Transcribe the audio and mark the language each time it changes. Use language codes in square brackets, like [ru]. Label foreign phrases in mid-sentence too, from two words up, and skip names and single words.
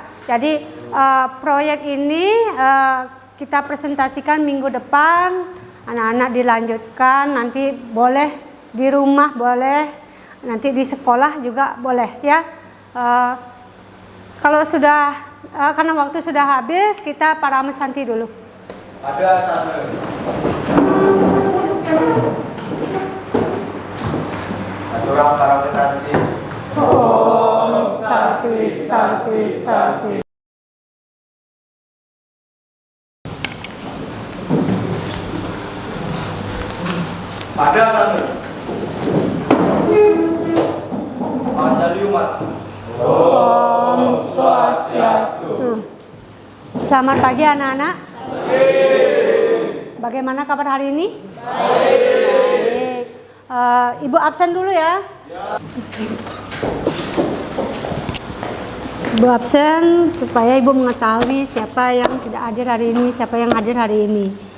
[id] Jadi proyek ini kita presentasikan minggu depan, anak-anak dilanjutkan, nanti boleh di rumah boleh, nanti di sekolah juga boleh, ya. Kalau sudah karena waktu sudah habis, kita para mesanti dulu. Ada satu. Satu orang para pesanti. [sa] Om Santi Santi Santi. [id] Ada satu. [ban] Panjali umat. Om Swastiastu. [id] Selamat pagi anak-anak. Bagaimana kabar hari ini? Baik. Ibu absen dulu ya. Ibu absen supaya ibu mengetahui siapa yang tidak hadir hari ini, siapa yang hadir hari ini.